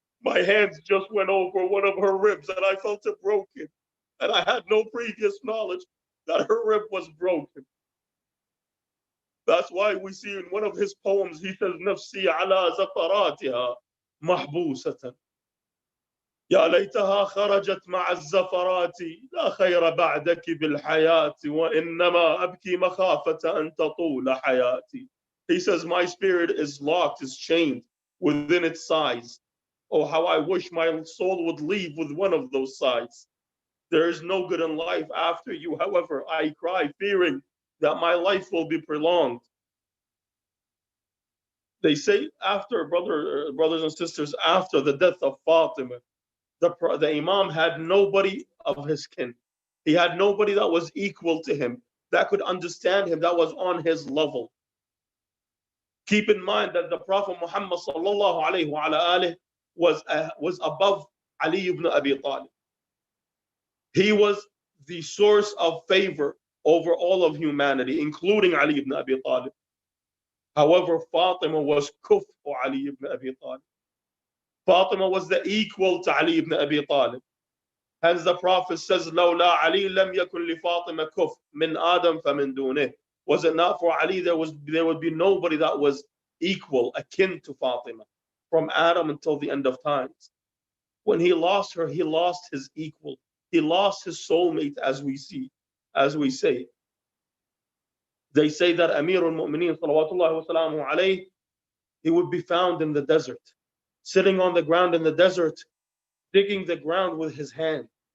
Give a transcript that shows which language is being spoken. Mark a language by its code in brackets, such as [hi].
[en] My hands just went over one of her ribs and I felt it broken. And I had no previous knowledge that her rib was broken. That's why we see in one of his poems, he says, Nafsi ala zafaratiha mahbusatan. [ar] يا ليتها خرجت مع الزفرات لا خير بعدك بالحياة وإنما أبكي مخافة أن تطول حياتي. [en] He says, my spirit is locked, is chained within its size. Oh, how I wish my soul would leave with one of those sides. There is no good in life after you. However, I cry, fearing that my life will be prolonged. They say after, brothers and sisters, after the death of Fatima, the Imam had nobody of his kin. He had nobody that was equal to him, that could understand him, that was on his level. Keep in mind that the Prophet Muhammad sallallahu alayhi wa alayhi was above Ali ibn Abi Talib. He was the source of favor over all of humanity, including Ali ibn Abi Talib. However, Fatima was kuff for Ali ibn Abi Talib. Fatima was the equal to Ali ibn Abi Talib. Hence the Prophet says, [ar] لولا علي لم يكن لفاطمة كف من آدم فمن دونه. [en] Was it not for Ali, there would be nobody that was equal, akin to Fatima, from Adam until the end of times. When he lost her, he lost his equal. He lost his soulmate, as we say. They say that Amir al-Mu'mineen, salawatullahi wa salamu alayhi, he would be found in the desert, sitting on the ground in the desert, digging the ground with his hand.